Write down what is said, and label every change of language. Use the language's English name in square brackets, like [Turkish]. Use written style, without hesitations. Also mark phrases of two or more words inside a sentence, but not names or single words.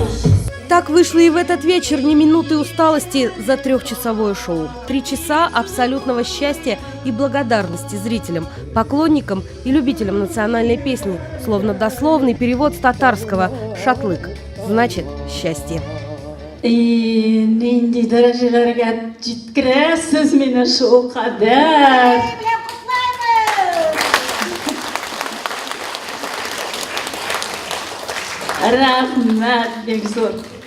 [Russian] Так вышло и в этот вечер, ни минуты усталости за 3-часовое шоу. 3 часа абсолютного счастья и благодарности зрителям, поклонникам и любителям национальной песни, словно дословный перевод с татарского «Шатлык» значит «счастье». [Tatar] Нинди дәрәҗәләргә җиткерәсез мине шул кадәр. Рәхмәт бик зур.